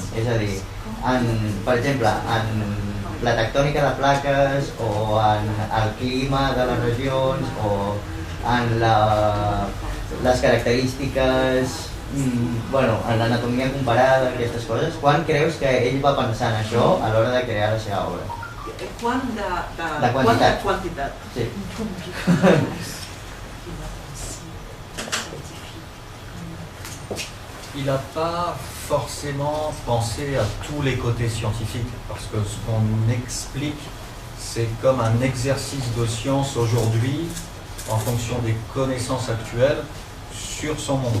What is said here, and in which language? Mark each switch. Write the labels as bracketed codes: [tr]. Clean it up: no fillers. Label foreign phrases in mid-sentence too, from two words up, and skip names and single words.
[ca] És a dir, per exemple, en la tectònica de plaques, o en el clima de les regions, o en les característiques, en l'anatomia comparada, aquestes coses. Quan creus que ell va pensar en això a l'hora de crear la seva obra? Quant de quantitat? Sí. [fr] Il n'a pas forcément pensé à tous les côtés scientifiques, parce que ce qu'on explique, c'est comme un exercice de science aujourd'hui, en fonction des connaissances actuelles, sur son monde.